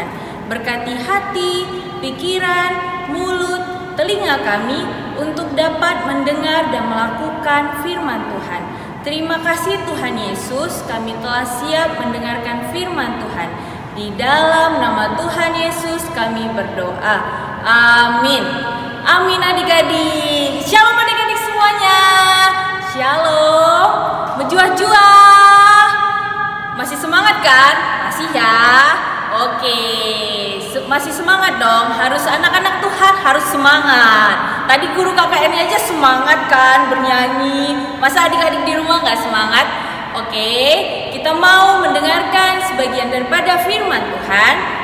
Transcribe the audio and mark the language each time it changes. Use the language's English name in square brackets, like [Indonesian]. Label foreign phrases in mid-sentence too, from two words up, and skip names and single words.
[Indonesian] Berkati hati, pikiran, mulut, telinga kami untuk dapat mendengar dan melakukan firman Tuhan. Terima kasih Tuhan Yesus, kami telah siap mendengarkan firman Tuhan. Di dalam nama Tuhan Yesus kami berdoa. Amin. Amin adik-adik. Shalom adik-adik semuanya. Shalom. Berjuah-juah. Masih semangat kan? Masih ya? Oke. Masih semangat dong. Harus anak-anak Tuhan harus semangat. Tadi guru KKN aja semangat kan bernyanyi. Masa adik-adik di rumah gak semangat? Oke, kita mau mendengarkan sebagian daripada firman Tuhan.